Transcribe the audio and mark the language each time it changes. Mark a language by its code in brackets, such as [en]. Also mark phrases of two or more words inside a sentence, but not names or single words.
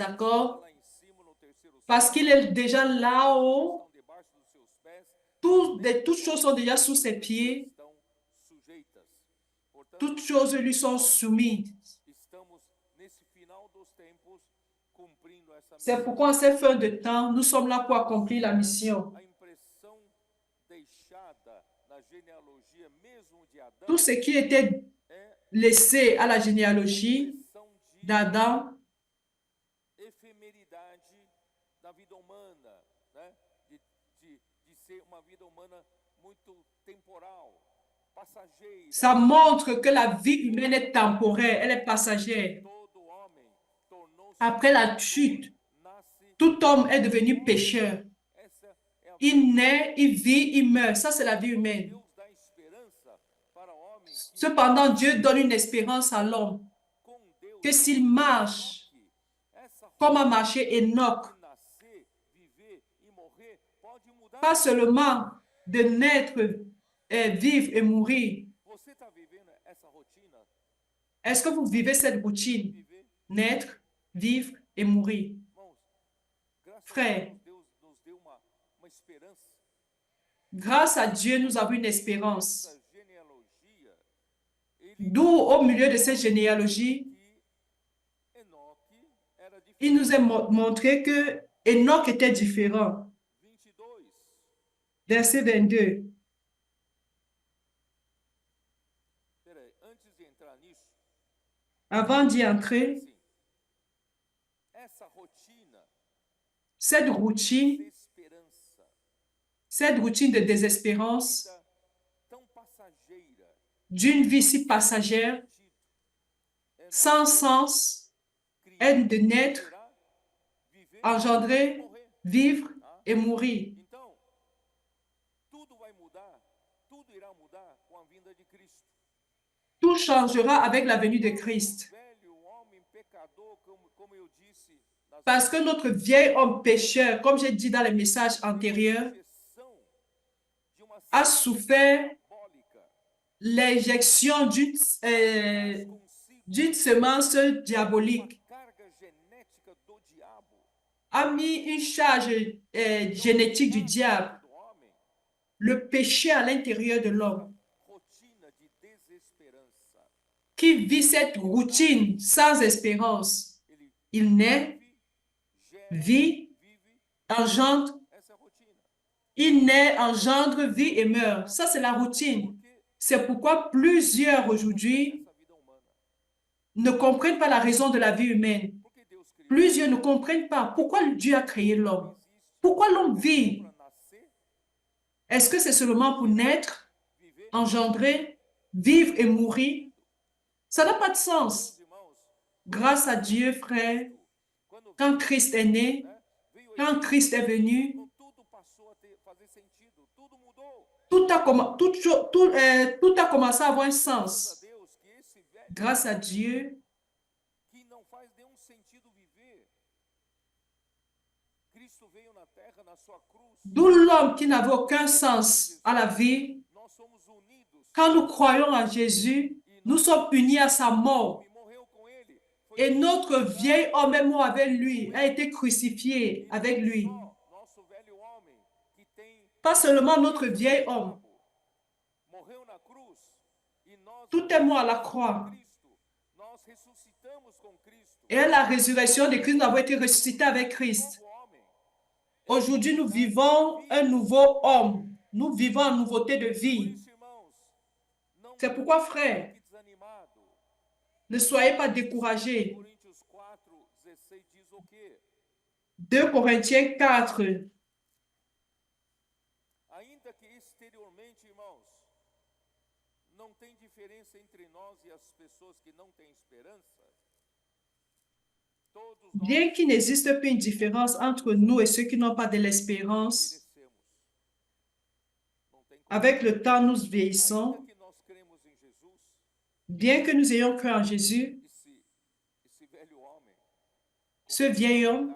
[fr] D'accord? [pt] lá em cima no terceiro [fr] Parce qu'il est déjà là-haut, [pt] estão debaixo dos seus pés, [fr] toutes choses sont déjà sous ses pieds, [pt] estão sujeitas. Portanto, [fr] toutes choses lui sont soumises. [pt] estamos nesse final dos tempos cumprindo essa [fr] C'est [pt] missão. [fr] pourquoi en cette fin de temps, nous sommes là pour accomplir la mission. [pt] A impressão deixada na genealogia mesmo de Adão [fr] Tout ce qui était [pt] é [fr] laissé à la généalogie [pt] impressão de [fr] d'Adam, [pt] efemeridade da vida humana, né? De ser uma vida humana muito temporal, passageira. [fr] ça montre que la vie humaine est temporaire, elle est passagère. [pt] Todo homem tornou-se [fr] Après la chute, [pt] nasce. [fr] tout homme est devenu pécheur. [pt] Essa é a [fr] Il naît, il vit, il meurt. Ça, c'est la vie humaine. [pt] Deus dá esperança para o homem que [fr] Cependant, Dieu donne une espérance à l'homme [pt] com Deus [fr] que s'il marche [pt] essa [fr] comme a marché Enoch, [pt] de nascer, viver e morrer pode mudar. [fr] pas seulement de naître, vivre et mourir. [pt] Você está vivendo essa rotina? [fr] Est-ce que vous vivez cette routine? [pt] Viver, [fr] Naître, vivre et mourir. [pt] irmãos, graças [fr] Frère, [pt] a Deus nos deu uma esperança. [fr] grâce à Dieu, nous avons une espérance. [pt] Essa genealogia [fr] D'où, au milieu de cette généalogie, [pt] que Enoque era [fr] il [pt] diferente. [fr] nous est montré que Enoch était différent. 22. Verset 22. [pt] Peraí, antes de entrar nisso, [fr] Avant d'y entrer, [pt] assim, essa rotina [fr] cette routine, [pt] desesperança, [fr] cette routine de désespérance, [pt] vida tão passageira, [fr] d'une vie si passagère, [pt] sentido, é [fr] sans [pt] nascer, [fr] sens, [pt] criar, [fr] est de naître, [pt] gerar, viver, [fr] engendrer, [pt] morrer. [fr] vivre [pt] Tá? [fr] et mourir. [pt] Então, tudo vai mudar, tudo irá mudar com a vinda de Cristo. [fr] Tout changera avec la venue de Christ. [pt] Velho homem pecador, como eu disse nas [fr] Parce que notre vieil homme pécheur, comme j'ai dit dans les messages antérieurs, [pt] injeção de uma [fr] a souffert [pt] simbólica [fr] l'injection [pt] consigo [fr] d'une semence [pt] uma [fr] diabolique, [pt] carga genética do diabo. [fr] a mis une charge génétique du diable, [pt] Do homem, [fr] le péché à l'intérieur de l'homme, [pt] rotina de desesperança. [fr] qui vit cette routine sans espérance. [pt] Ele [fr] Il naît, [pt] gera, [fr] vit, [pt] vive [fr] engendre, [pt] essa rotina. [fr] il naît, engendre, vit et meurt. Ça, c'est la routine. C'est pourquoi plusieurs aujourd'hui [pt] Essa vida humana. [fr] ne comprennent pas la raison de la vie humaine. [pt] Porque Deus criou [fr] Plusieurs ne comprennent pas pourquoi Dieu a créé l'homme. Pourquoi l'homme vit? [pt] para nascer, [fr] Est-ce que c'est seulement pour naître, [pt] viver. [fr] engendrer, vivre et mourir? Ça n'a pas de sens. [pt] Meus irmãos, [fr] Grâce à Dieu, frère, [pt] quando [fr] quand Christ est né, [pt] veio [fr] quand Christ est venu, [pt] tudo passou a fazer sentido, tudo mudou. [fr] tout a commencé à avoir un [pt] Graças a [fr] sens. [pt] Deus que esse velho [fr] Grâce à Dieu, [pt] que não faz nenhum sentido viver. Cristo veio na terra, na sua cruz. [fr] d'où l'homme qui n'avait aucun sens à la vie, [pt] Nós somos unidos [fr] quand nous croyons en Jésus, nous sommes unis à sa mort. [pt] e morreu com ele. Foi [fr] Et notre vieil homme est mort avec lui, a été crucifié avec lui. [pt] só nosso velho homem que tem [fr] Pas seulement notre vieil homme, [pt] morreu na cruz e nós [fr] tout est mort à la croix. [pt] Cristo, nós ressuscitamos com Cristo. [fr] Et à la résurrection de Christ, nous avons été ressuscités avec Christ. [pt] Novo homem. [fr] Aujourd'hui, nous vivons un nouveau homme. Nous vivons en nouveauté de [pt] Por [fr] vie. [pt] isso, irmãos, não [fr] C'est pourquoi, frère, [pt] fique desanimado. [fr] ne soyez pas découragés. [pt] Coríntios 4:16 diz o quê? [fr] 2 Corinthiens 4. [pt] Ainda que exteriormente, irmãos, não tem diferença entre nós e as pessoas que não têm esperança. Todos nós [fr] Bien qu'il n'existe pas une différence entre nous et ceux qui n'ont pas de l'espérance, [pt] perecemos. Não tem como. [fr] avec le temps, nous vieillissons. [pt] Ainda que nós cremos em Jesus, [fr] Bien que nous ayons cru en Jésus, [pt] esse velho homem, [fr] ce vieil homme,